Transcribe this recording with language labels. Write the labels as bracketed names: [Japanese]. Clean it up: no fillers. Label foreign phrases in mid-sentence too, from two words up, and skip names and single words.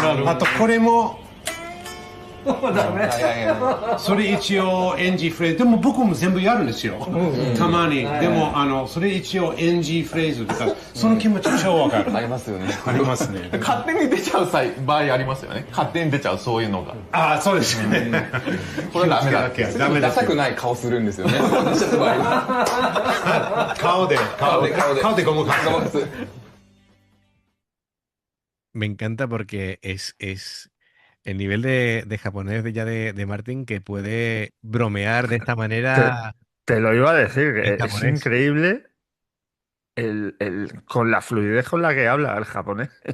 [Japanese] あとこれもそれ一応 NG フレーズでも僕も全部やるんですよ、たまに、でもそれ一応 NG フレーズとかその気持ち超わかる。ありますよね。ありますね。勝手に出ちゃう場合ありますよね。勝手に出ちゃうそういうのが。ああそうですね。これはダメだっけ？ダメですダサくない顔するんですよね。出ちゃった場合。顔でごまかす。 [Spanish] Me encanta porque es el nivel de japonés de Martin que puede bromear de esta Te, manera te lo iba a decir, en que es japonés. increíble con la fluidez con la que habla el japonés.